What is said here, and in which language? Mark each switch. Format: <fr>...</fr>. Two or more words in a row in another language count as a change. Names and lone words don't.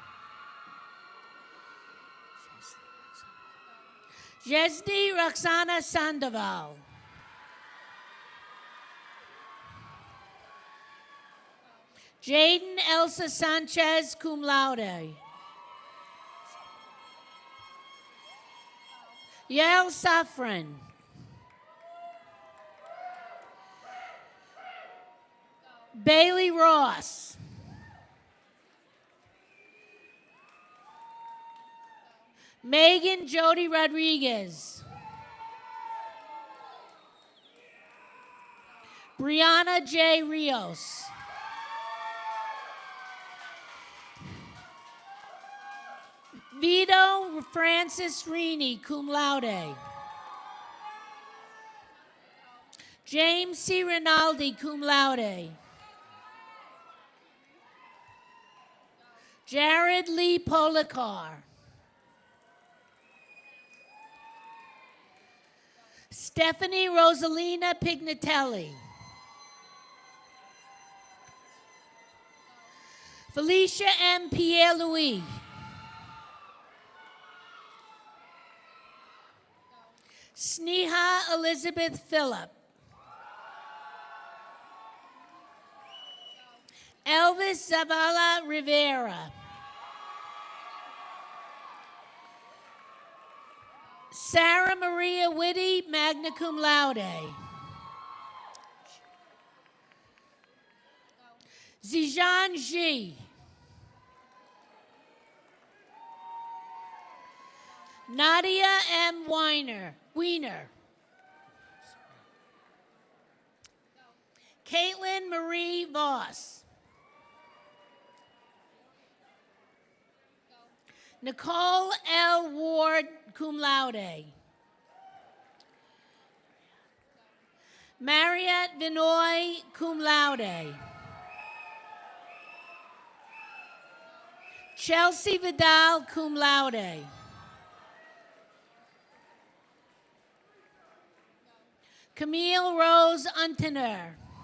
<en>Jesdi Roxana Sandoval. Jaden Elsa Sanchez,</en> <la>cum laude.</la> <en>Yael Safran. Bailey Ross. Megan Jody Rodriguez. Brianna J. Rios. Vito Francis Rini,</en> <la>cum laude.</la> <en>James C. Rinaldi,</en> <la>cum laude.</la> <en>Jared Lee Policar. Stephanie Rosalina Pignatelli. Felicia M. Pierre-Louis. Sneha Elizabeth Phillip. Elvis Zavala Rivera. Sarah Maria Whitty,</en> <la>magna cum laude.</la> <en>Zijan Ji. Nadia M. Wiener. Caitlin Marie Voss. Nicole L. Ward,</en> <la>cum laude.</la> <en>Mariette Vinoy,</en> <la>cum laude.</la> <en>Chelsea Vidal,</en> <la>cum laude.</la> <en>Camille Rose Untener.</en>